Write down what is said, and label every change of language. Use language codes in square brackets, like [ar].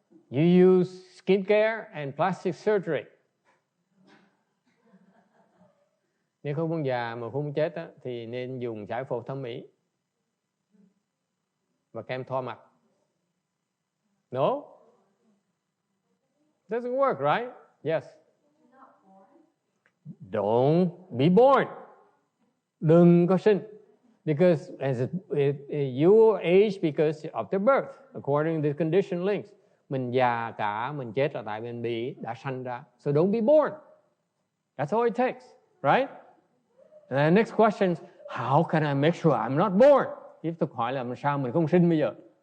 [en] You use skincare and plastic surgery. [vi] Nếu không muốn già mà không muốn chết á, thì nên dùng giải phẫu thẩm mỹ và kem thoa mặt. [en] No? Doesn't work, right? Yes. Don't be born. [vi] Đừng có sinh. [en] Because you age because of the birth, according to the condition links. [vi] Mình già cả, mình chết là tại mình đã sanh ra. [en] So don't be born. That's all it takes, right? And the next question is, how can I make sure I'm not born? [vi] Tiếp tục hỏi là sao mình không sinh bây giờ?